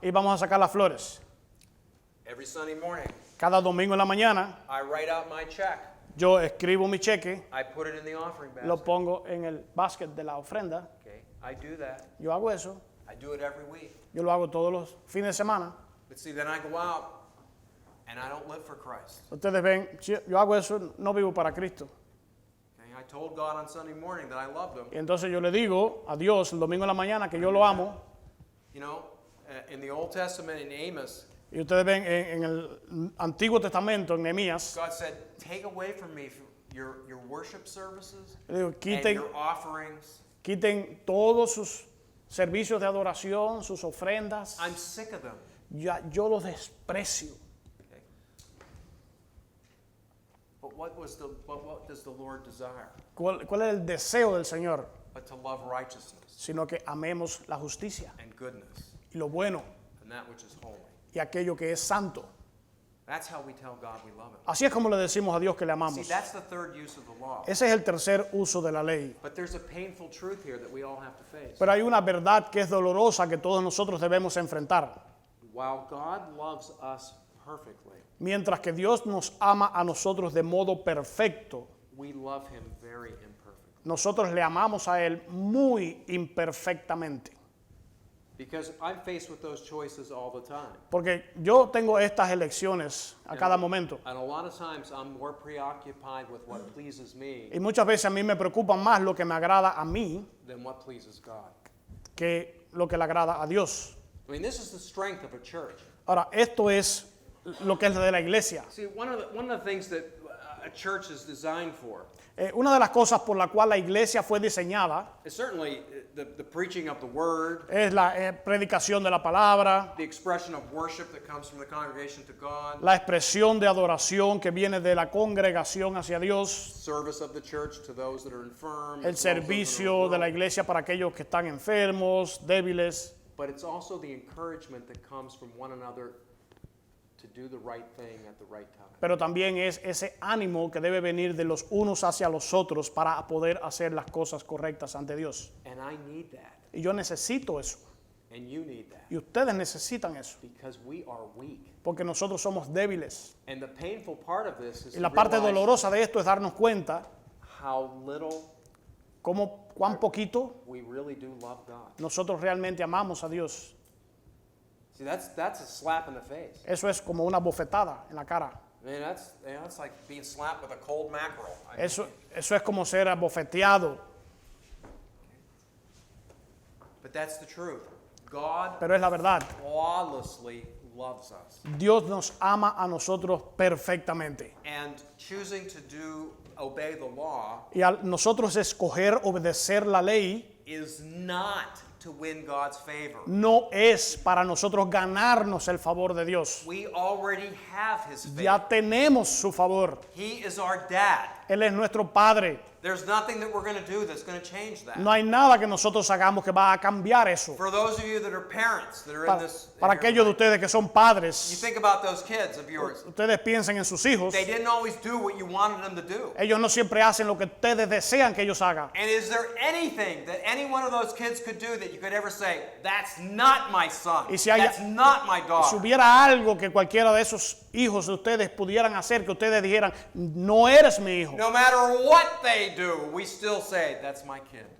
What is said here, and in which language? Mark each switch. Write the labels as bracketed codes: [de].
[es] y vamos a sacar las flores. [en] Every Sunday morning, [es] Cada domingo en la mañana [en] I write out my check. [es] yo escribo mi cheque, [en] I put it in the offering [es] lo [en] basket. [es] pongo en el basket de la ofrenda. [en] Okay, I do that. [es] Yo hago eso. [en] I do it every week. [es] Yo lo hago todos los fines de semana. [en] But see, then I go out and I don't live for Christ. [es] Ustedes ven, yo hago eso, no vivo para Cristo. [en] Okay, I told God on Sunday morning that I loved Him. [es] Y entonces yo le digo a Dios el domingo en la mañana que yo lo amo. [en] You know, in the Old Testament in Amos, [es] Y ustedes ven en el Antiguo Testamento, en Nehemías, [en] God said, "Take away from me your worship services [es] le digo, [en] and [es] quiten, [en] your offerings. [es] quiten todos sus servicios de adoración, sus ofrendas. [en] I'm sick of them." [es] Yo los desprecio. [en] Okay. But what does the Lord desire? [es] ¿Cuál es el deseo del Señor? [en] But to love righteousness [es] Sino que amemos la justicia [en] and goodness [es] y lo bueno [en] and that which is holy. [es] y aquello que es santo. [en] That's how we tell God we love Him. [es] Así es como le decimos a Dios que le [en] See, [es] amamos. [en] that's the third use of the law. [es] Ese es el tercer uso de la ley. [en] But there's a painful truth here that we all have to face. [es] Pero hay una verdad que es dolorosa que todos nosotros debemos enfrentar. [en] While God loves us perfectly, [es] Mientras que Dios nos ama a nosotros de modo perfecto, [en] we love Him very imperfectly. [es] nosotros le amamos a Él muy imperfectamente. [en] Because I'm faced with those choices all the time. [es] Porque yo tengo estas elecciones a cada momento. [en] And a lot of times I'm more preoccupied with what pleases me [es] Y muchas veces a mí me preocupa más lo que me agrada a mí [en] than what pleases God. [es] que lo que le agrada a Dios. [en] I mean, this is the strength of a church. [es] Ahora, esto es lo que es de la iglesia. [en] See, one of the things that a church is designed for [es] Una de las cosas por la cual la iglesia fue diseñada [en] is certainly the preaching of the word, [es] es la predicación de la palabra, [en] the expression of worship that comes from the congregation to God, [es] la expresión de adoración que viene de la congregación hacia Dios, [en] service of the church to those that are infirm, [es] el [en] as well as those that are [es] servicio de la [en] well. [es] iglesia para aquellos que están enfermos, débiles, [en] But it's also the encouragement that comes from one another to do the right thing at the right time. [es] pero también es ese ánimo que debe venir de los unos hacia los otros para poder hacer las cosas correctas ante Dios. [en] And I need that, [es] Y yo necesito eso, [en] and you need that, [es] y ustedes necesitan eso, [en] because we are weak. [es] porque nosotros somos débiles. [en] And the painful part of this is [es] Y [en] to [es] la parte [en] realize [es] dolorosa de esto es darnos cuenta [en] how little [es] cuán poquito [en] we really do love God. [es] nosotros realmente amamos a Dios. [en] See, that's a slap in the face. [es] Eso es como una bofetada en la cara. [en] I mean, that's like being slapped with a cold mackerel. I mean, [es] Eso es como ser abofeteado, [en] but that's the truth. God [es] pero es la verdad. [en] flawlessly loves us. [es] Dios nos ama a nosotros perfectamente. [en] And choosing to obey the law [es] Y al nosotros escoger obedecer la ley [en] is not to win God's favor. [es] no es para nosotros ganarnos el favor de Dios. [en] We already have His favor. [es] Ya tenemos su favor. [en] He is our dad. [es] Él es nuestro Padre. [en] There's nothing that we're going to do that's going to change that. [es] No hay nada que nosotros hagamos que va a cambiar eso. [en] For those of you that are parents that are in [es] Para, [en] this, [es] para aquellos de ustedes que son padres, [en] you think about those kids of yours. [es] ustedes piensen en sus hijos. [en] They didn't always do what you wanted them to do. [es] Ellos no siempre hacen lo que ustedes desean que ellos hagan. [en] And is there anything that any one of those kids could do that you could ever say, that's not my son, [es] Y si hay- [en] that's not my [es] Si [en] daughter? [es] hubiera algo que cualquiera de esos hijos de ustedes pudieran hacer, que ustedes dijeran, no eres mi hijo. [en] No matter what they do, we still say, that's my kid.